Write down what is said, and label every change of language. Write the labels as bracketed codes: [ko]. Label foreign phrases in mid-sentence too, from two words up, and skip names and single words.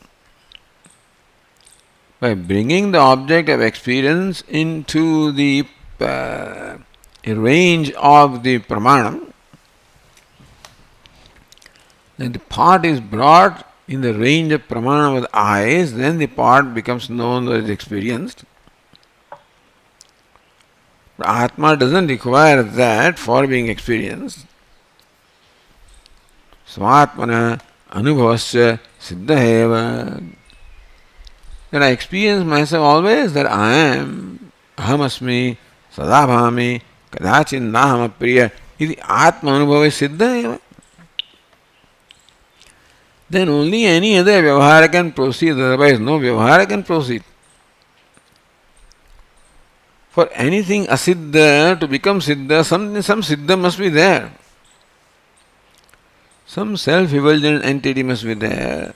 [en] By bringing the object of experience into the range of the Pramanam, then the part is brought in the range of Pramana with eyes, then the part becomes known or is experienced. But Atma doesn't require that for being experienced. [sa] Svatmana anubhavasya siddhaheva. [en] That I experience myself always that I am, [sa] ahamasmi, sadabhami, kadachin nahamapriya, iti atma anubhava siddhaheva. [en] Then only any other vyavahara can proceed, otherwise no vyavahara can proceed. For anything asiddha to become siddha, some siddha must be there. Some self-effulgent entity must be there.